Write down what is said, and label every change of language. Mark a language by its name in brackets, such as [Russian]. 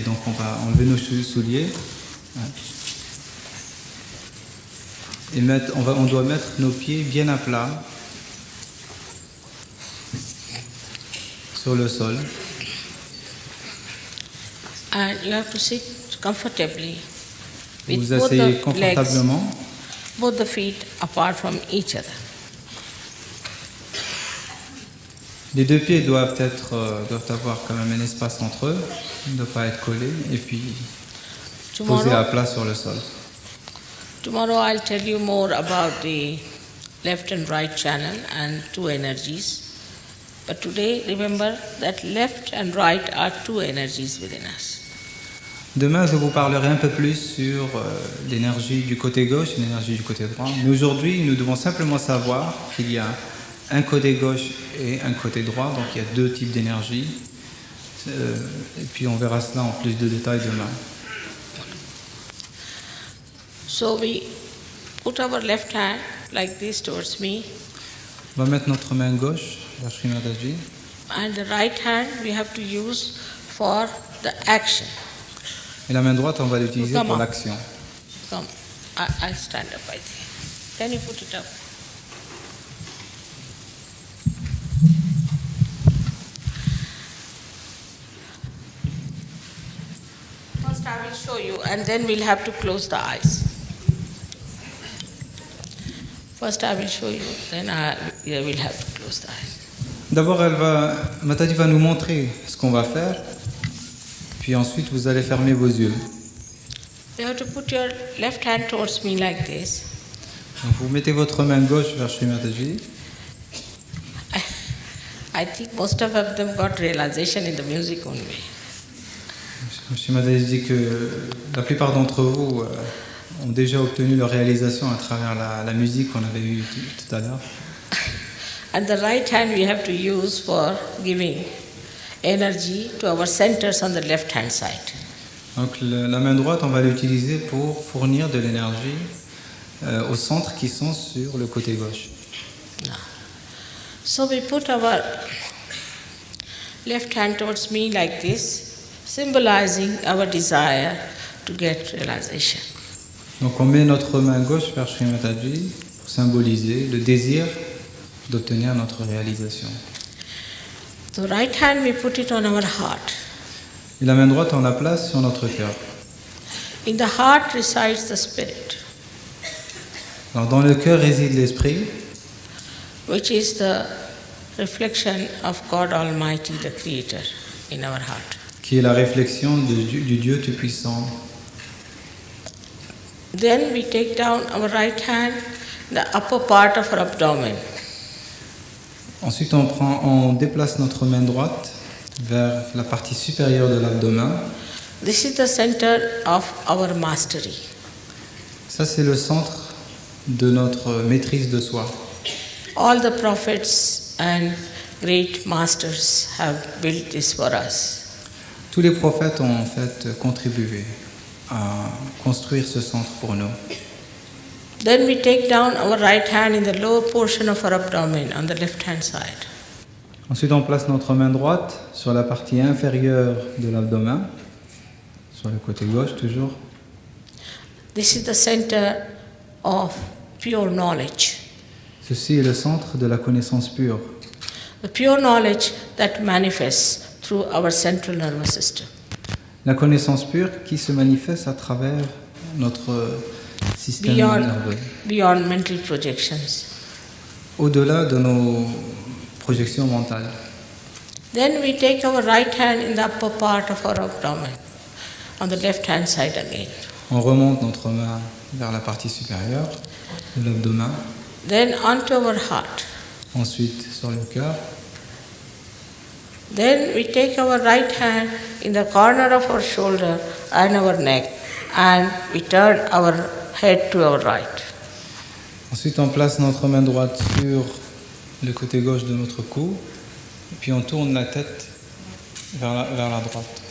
[French] Donc on va enlever nos souliers et on doit mettre nos pieds bien à plat sur le sol. [English] And you have to sit comfortably with [French] Vous [English] both [French] asseyez [English] the legs, [French] confortablement, [English] both the feet apart from each other. [French] les deux pieds doivent avoir quand même un espace entre eux, ne doivent pas être collés, et puis posés à plat sur le sol. [English] Tomorrow I'll tell you more about the left and right channel and two energies. But today, remember that left and right are two energies within us. [French] Demain, je vous parlerai un peu plus sur l'énergie du côté gauche et l'énergie du côté droit. Mais aujourd'hui, nous devons simplement savoir qu'il y a un côté gauche et un côté droit, donc il y a deux types d'énergie. Et puis on verra cela en plus de détails demain. [English] So we put our left hand like this towards me, [French] On va mettre notre main gauche vers Sri Mataji. [English] and the right hand we have to use for the action. [French] Et la main droite, on va l'utiliser [English] Come [French] pour [English] on. [French] l'action. [English] Come, I'll stand up, I think. Can you put it up? First I will show you and then we'll have to close the eyes. First I will show you, then we'll have to close the eyes. [French] D'abord, Mataji va nous montrer ce qu'on va faire. Puis ensuite, vous allez fermer vos yeux. [English] You have to put your left hand towards me like this. [French] Donc, vous mettez votre main gauche vers Sri Mataji. [English] I think most of them got realization in the music only. [French] Sri Mataji dit que la plupart d'entre vous ont déjà obtenu leur réalisation à travers la musique qu'on avait eue tout à l'heure. [English] And the right hand we have to use for giving energy to our centers on the left hand side. [French] Donc la main droite, on va l'utiliser pour fournir de l'énergie aux centres qui sont sur le côté gauche. [English] So we put our left hand towards me like this, symbolizing our desire to get realization. [French] Donc on met notre main gauche vers Sri Mataji pour symboliser le désir d'obtenir notre réalisation. [English] The right hand, we put it on our heart. [French] Et la main droite, on la place sur notre cœur. [English] In the heart resides the Spirit, [French] Alors dans le cœur réside l'esprit, [English] which is the reflection of God Almighty, the Creator, in our heart. [French] qui est la réflexion du Dieu Tout-Puissant. [English] Then we take down our right hand, the upper part of our abdomen. [French] Ensuite, on déplace notre main droite vers la partie supérieure de l'abdomen. [English] This is the center of our mastery. [French] Ça, c'est le centre de notre maîtrise de soi. [English] All the prophets and great masters have built this for us. [French] Tous les prophètes ont en fait contribué à construire ce centre pour nous. [English] Then we take down our right hand in the lower portion of our abdomen on the left hand side. [French] Ensuite, on place notre main droite sur la partie inférieure de l'abdomen, sur le côté gauche toujours. [English] This is the center of pure knowledge. [French] Ceci est le centre de la connaissance pure. [English] The pure knowledge that manifests through our central nervous system. [French] La connaissance pure qui se manifeste à travers notre système nerveux. [English] Beyond mental projections. [French] Au-delà de nos projections mentales. [English] Then we take our right hand in the upper part of our abdomen, on the left hand side again. [French] On remonte notre main vers la partie supérieure de l'abdomen, [English] Then onto our heart. [French] ensuite sur le cœur. [English] Then we take our right hand in the corner of our shoulder and our neck, and we turn our head to our right. [French] Ensuite, on place notre main droite sur le côté gauche de notre cou, et puis on tourne la tête vers la droite.